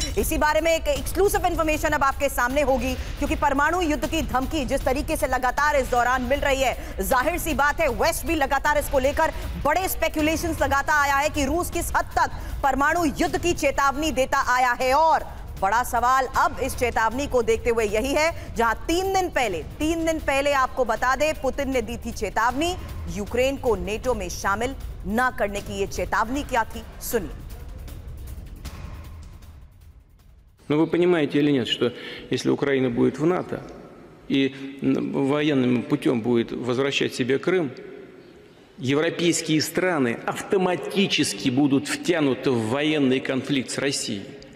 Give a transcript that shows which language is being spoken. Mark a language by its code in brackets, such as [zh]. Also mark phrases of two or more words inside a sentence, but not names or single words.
[hi] इसी बारे में एक [en] exclusive information [hi] अब आपके सामने होगी क्योंकि परमाणु युद्ध की धमकी जिस तरीके से लगातार इस दौरान मिल रही है, जाहिर सी बात है वेस्ट भी लगातार इसको लेकर बड़े स्पेकुलेशंस लगाता आया है कि रूस किस हद तक परमाणु युद्ध की चेतावनी देता आया है। और बड़ा सवाल अब इस चेतावनी को देखते हुए यही है, जहां 3 दिन पहले आपको बता दें पुतिन ने दी थी चेतावनी, यूक्रेन को नेटो में शामिल ना करने की। ये चेतावनी क्या थी, सुनिए। [ru] Но вы понимаете или нет, что если Украина будет в НАТО и военным путем будет возвращать себе Крым, европейские страны автоматически будут втянуты в военный конфликт с Россией.